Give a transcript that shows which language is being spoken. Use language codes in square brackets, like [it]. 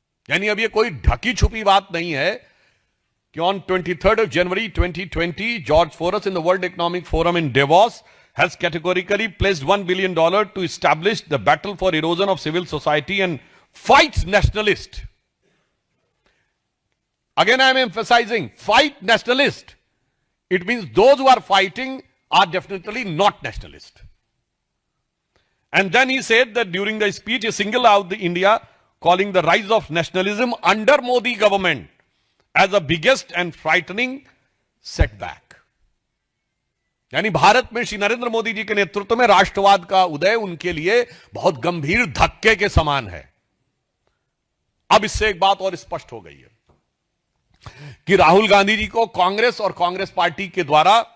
[hi] यानी अब ये कोई ढकी छुपी बात नहीं है कि [en] On 23rd January 2020 George Soros in the World Economic Forum in Davos has categorically pledged $1 billion to establish the battle for erosion of civil society and fights nationalist. Again, I am emphasizing, fight nationalist. It means those who are fighting are definitely not nationalist. And then he said that during the speech, he singled out the India, calling the rise of nationalism under Modi government as the biggest and frightening setback. [hi] यानी भारत में श्री नरेंद्र मोदी जी के नेतृत्व में राष्ट्रवाद का उदय उनके लिए बहुत गंभीर धक्के के समान है। अब इससे एक बात और स्पष्ट हो गई है कि राहुल गांधी जी को कांग्रेस और कांग्रेस पार्टी के द्वारा